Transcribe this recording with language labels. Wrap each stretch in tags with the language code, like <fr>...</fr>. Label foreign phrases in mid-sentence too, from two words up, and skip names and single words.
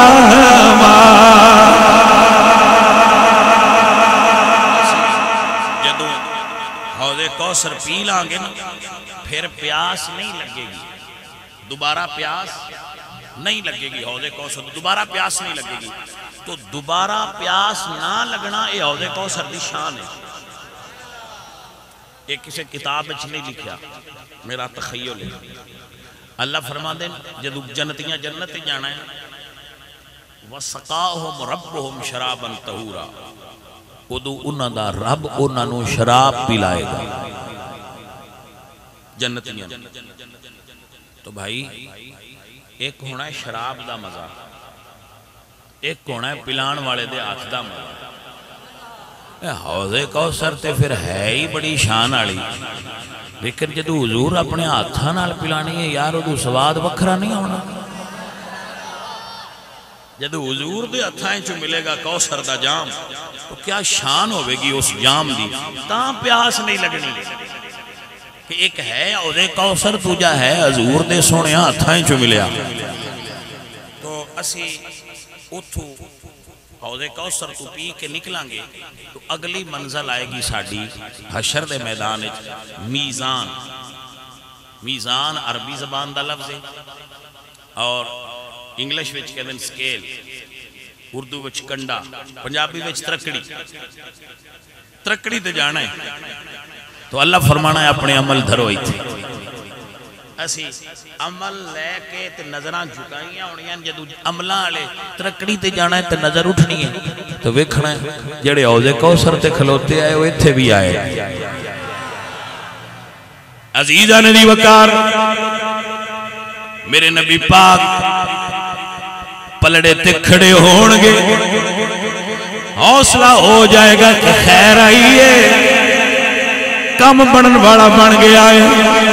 <pa>جدو حوض کوثر پی لانگے نا پھر پیاس نہیں لگے گی دوبارہ پیاس نہیں لگے گی حوض کوثر دوبارہ پیاس نہیں لگے گی تو دوبارہ پیاس نہ لگنا یہ حوض کوثر دی شان ہے ایک کسی کتاب اچھ نہیں لکھیا میرا تخیل ہے اللہ فرما دیں جدو جنتیاں جنت جانا ہے</pa> <ar>وَسَقَاهُمْ رَبُّهُمْ شَرَابًا طَهُورًا</ar> <pa>ادو انہاں دا رب انہاں نو شراب پلائے گا جنتیاں تو بھائی ایک ہونا ہے شراب دا مزہ، ایک ہونا ہے پلان والے دے ہاتھ دا مزہ۔ حوض کوثر تے پھر ہے ہی بڑی شان والی، لیکن جدو حضور اپنے ہاتھاں نال پلانی ہے یار وہ سواد وکھرا نہیں ہونا۔ جدو حضور دے ہتھاں چ ملے گا کوثر دا جام تو کیا شان ہوے گی اس جام دی، تاں پیاس نہیں لگنی کہ ایک ہے حوض کوثر دوجا ہے حضور دے سونے ہتھاں چ ملیا۔ تو اسی اتھو حوض کوثر تو پی کے نکلیں گے تو اگلی منزل آئے گی ساڑی حشر دے میدان میزان۔ میزان عربی زبان دا لفظ ہے اور انگلش وچ کہندے سکیل، اردو وچ کنڈا، پنجابی وچ ترکڑی۔ ترکڑی تے جانا ہے تو اللہ فرمانا ہے اپنے عمل دھرو ایتھے۔ اسی عمل لے کے تے نظراں جھکائیاں ہونیاں، جدو عملاں والے ترکڑی تے جانا ہے تے نظر اٹھنی ہے تو ویکھنا ہے جڑے حوض کوثر تے کھلوتے آئے وہ ایتھے بھی آئے۔ عزیزان دی وقار میرے نبی پاک پلڑے تے کھڑے ہون گے، حوصلہ ہو جائے گا کہ خیر آئیے، کم بنن والا بن گیا ہے۔</pa>